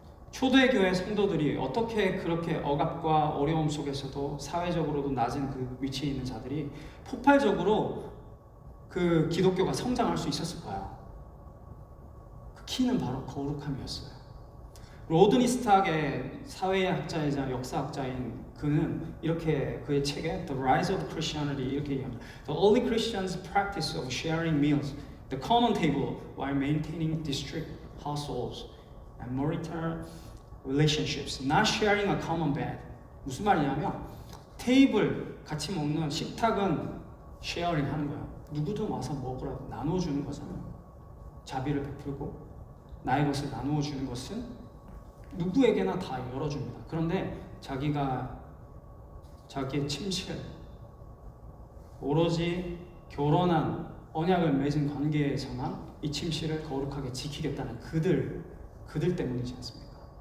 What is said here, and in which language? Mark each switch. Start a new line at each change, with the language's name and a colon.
Korean: 초대교회 성도들이 어떻게 그렇게 억압과 어려움 속에서도 사회적으로도 낮은 그 위치에 있는 자들이 폭발적으로 그 기독교가 성장할 수 있었을까요? 그 키는 바로 거룩함이었어요. 로드니 스탁의 사회학자이자 역사학자인 그는 이렇게 그의 책에 The Rise of Christianity 이렇게 얘기합니다.
English: The early Christians' practice of sharing meals, the common table, while maintaining district households and marital relationships, not sharing a common bed.
Korean: 무슨 말이냐면 테이블 같이 먹는 식탁은 쉐어링 하는 거예요. 누구든 와서 먹으라고 나눠주는 거잖아요. 자비를 베풀고 나의 것을 나누어 주는 것은 누구에게나 다 열어줍니다. 그런데 자기의 침실, 오로지 결혼한 언약을 맺은 관계에서만 이 침실을 거룩하게 지키겠다는 그들 때문이지 않습니까?